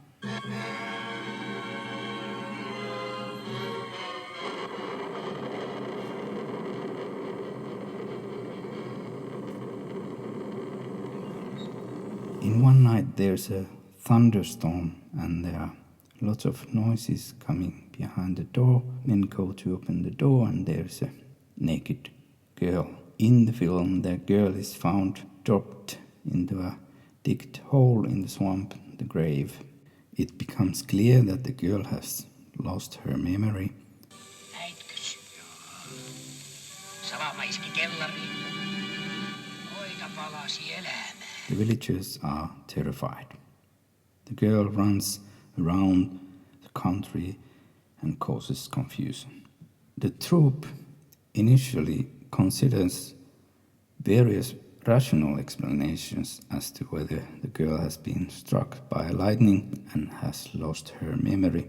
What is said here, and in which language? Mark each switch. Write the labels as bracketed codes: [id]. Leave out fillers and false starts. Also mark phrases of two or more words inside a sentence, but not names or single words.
[en] In one night there's a thunderstorm and there are lots of noises coming behind the door. Men go to open the door and there's a naked girl. In the film, the girl is found dropped into a digged hole in the swamp, the grave. It becomes clear that the girl has lost her memory. [fi] Äikäs. Salama iski kellariin. Noita palasi elämään. [en] The villagers are terrified. The girl runs around the country and causes confusion. The troupe initially considers various rational explanations as to whether the girl has been struck by lightning and has lost her memory.